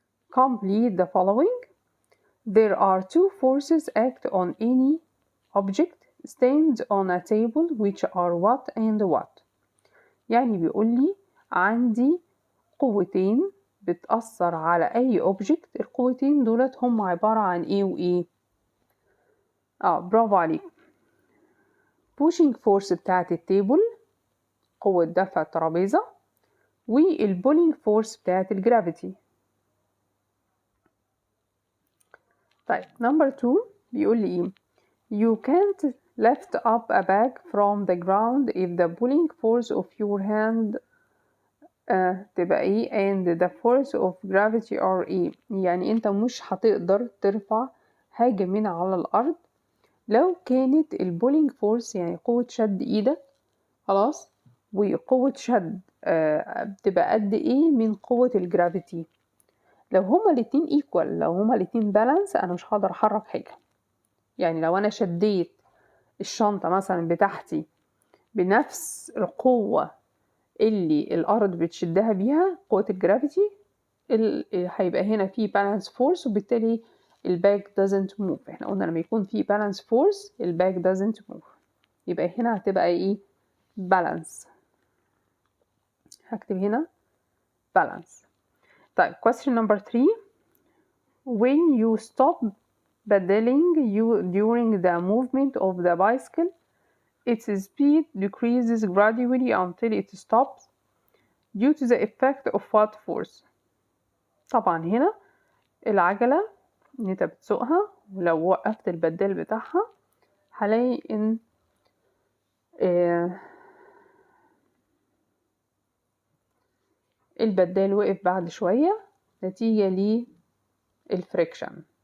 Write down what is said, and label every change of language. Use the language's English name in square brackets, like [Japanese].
[English] Complete the following. There are two forces act on any object stands on a table which are what and what. [Arabic] يعني بيقول لي عندي قوتين بتأثر على أي object. القوتين دولت هم عبارة عن إيه وإيه؟ برافو عليك. pushing force بتاعت التيبل، قوة دفع الترابيزة، والبولينج فورس بتاعت الجرافيتي. طيب [English] number 2 [Arabic] بيقول لي إيه؟ [English] You can't lift up a bag from the ground if the pulling force of your hand [Arabic] تبقى إيه [English] and the force of gravity are إيه. [Arabic] يعني أنت مش هتقدر ترفع حاجة من على الأرض لو كانت البولينج فورس يعني قوة شد إيدك خلاص وقوة شد بتبقى قد إيه من قوة الجرافيتي. لو هما الاتنين ايكوال، لو هما الاتنين بالانس، أنا مش هقدر أحرك حاجة. يعني لو أنا شديت الشنطة مثلا بتاعتي بنفس القوة اللي الأرض بتشدها بيها قوة الجرافيتي، هيبقى هنا في balance force وبالتالي الباج [English] doesn't move. [Arabic] احنا قلنا لما يكون في balance force الباج [English] doesn't move، [Arabic] يبقى هنا هتبقى ايه؟ balance. هكتب هنا balance. طيب [English] question number 3. When you stop pedaling during the movement of the bicycle, its speed decreases gradually until it stops due to the effect of what force. [Arabic] طبعا هنا العجلة ان انت بتسوقها ولو وقفت البدال بتاعها هلاقي ان البدال وقف بعد شوية نتيجة للفريكشن.